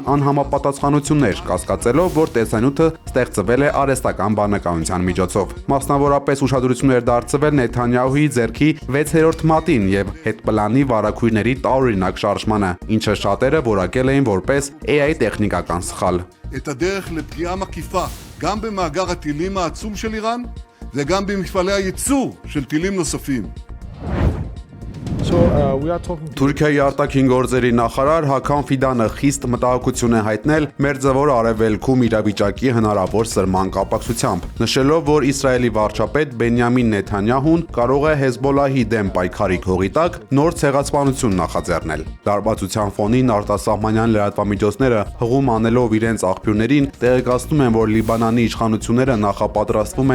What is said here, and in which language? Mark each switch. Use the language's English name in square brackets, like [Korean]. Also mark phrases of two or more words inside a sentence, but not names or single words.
[Armenian] անհամապատասխանություններ, կասկածելով, որ տեսանյութը ստեղծվել է արհեստական բանականության միջոցով։ Մասնավորապես ուշադրություն էր դարձվել Նեթանյահուի ձեռքի 6-րդ մատին եւ հետպլանի վարակույրների տարօրինակ շարժմանը, ինչը շատերը որակել էին որպես AI տեխնիկական սխալ։ [Hebrew] את הדרך לפגיעה מקיפה גם במאגר הטילים העצום של איראן וגם במפעלי הייצור של טילים נוספים. [English] we are talking [Armenian] Թուրքիայի արտաքին գործերի նախարար Հական Ֆիդանը խիստ մտահոգություն է հայտնել Մերձավոր Արևելքում իրավիճակի հնարավոր սրման կապակցությամբ, նշելով, որ Իսրայելի վարչապետ Բենյամին Նեթանյահուն կարող է Հեզբոլահի դեմ պայքարի քողի տակ նոր ցեղասպանություն նախաձեռնել։ Դարբացության ֆոնին արտասահմանյան լրատվամիջոցները հղում անելով իրենց աղբյուրներին տեղեկացնում են, որ Լիբանանի իշխանությունները նախապատրաստվում